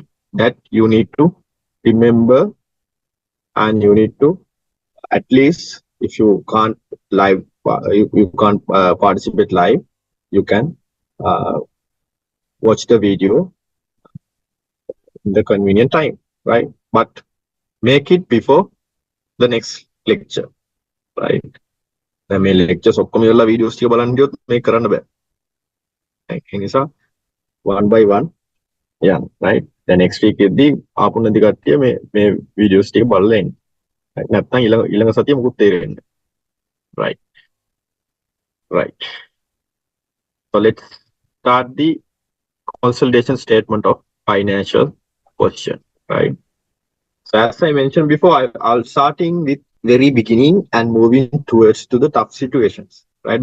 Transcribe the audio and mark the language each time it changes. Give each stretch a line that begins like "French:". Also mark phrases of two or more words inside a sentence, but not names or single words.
English: That you need to remember, and you need to, at least if you can't live, you can't participate live, you can watch the video in the convenient time, right? But make it before the next lecture, right?
Sinhala: දැන් මේ lectures ඔක්කොම ඉවරලා videos ටික බලන්න ගියොත් මේක කරන්න බෑ. ඒ නිසා
English: one by one, yeah, right? The next week
Sinhala: එද්දී ආපු නැති කට්ටිය මේ videos ටික බලලා එන්න. නැත්නම් ඊළඟ සතිය මුකුත් තේරෙන්නේ නැහැ.
English: Right. Right. So let's start the consolidation statement of financial position, right? So as I mentioned before, I'll starting with very beginning and moving towards to the tough situations, right?